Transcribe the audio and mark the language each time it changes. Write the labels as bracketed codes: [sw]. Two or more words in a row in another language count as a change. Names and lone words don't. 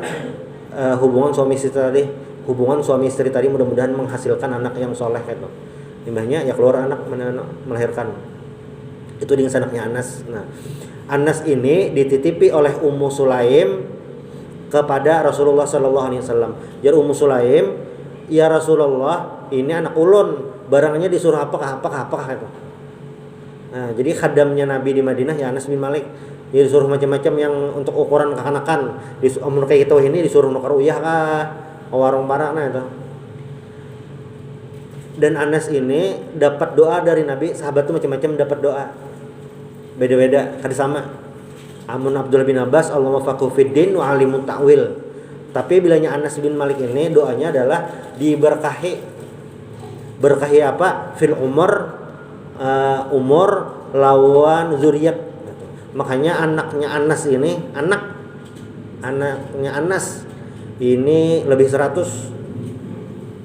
[id] Hubungan suami istri tadi mudah-mudahan menghasilkan anak yang soleh gitu. Imbahnya ya keluar anak melahirkan. Itu dengan anaknya Anas. Nah, Anas ini dititipi oleh Ummu Sulaim kepada Rasulullah SAW. Jadi Ummu Sulaim, [ar] يا رسول الله, [id] ini anak ulun, barangnya disuruh apakah itu. Nah, jadi khadamnya Nabi di Madinah ya Anas bin Malik. Dia disuruh macam-macam yang untuk ukuran kekanakan. Umur kayak gitu ini disuruh [bjn] nukar uyah kah, warung barak nah itu. [id] Dan Anas ini dapat doa dari Nabi, sahabat tuh macam-macam dapat doa. [bjn] Beda-beda, kada sama. [ar] Amun Abdullah bin Abbas اللهم فقه في الدين وعلم التأويل. [id] Tapi bilanya Anas bin Malik ini doanya adalah diberkahi. Berkahi apa? [ar] في العمر [id] lawan zuriat. Makanya anaknya Anas ini anaknya Anas ini lebih 100.